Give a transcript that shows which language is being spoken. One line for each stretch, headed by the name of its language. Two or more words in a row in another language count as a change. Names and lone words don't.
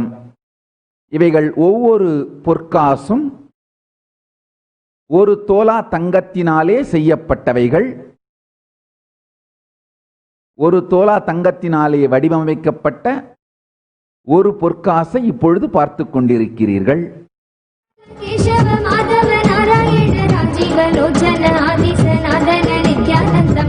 Tamil: இவைகள் ஒவ்வொரு பொற்காசும் ஒரு தோலா தங்கத்தினாலே செய்யப்பட்டவைகள். ஒரு தோலா தங்கத்தினாலே வடிவமைக்கப்பட்ட ஒரு பொற்காசை இப்பொழுது பார்த்து கொண்டிருக்கிறீர்கள்.
Sanskrit: केशव माधव नारायण राजीव लोचन आदि सनातन नित्यानन्दम्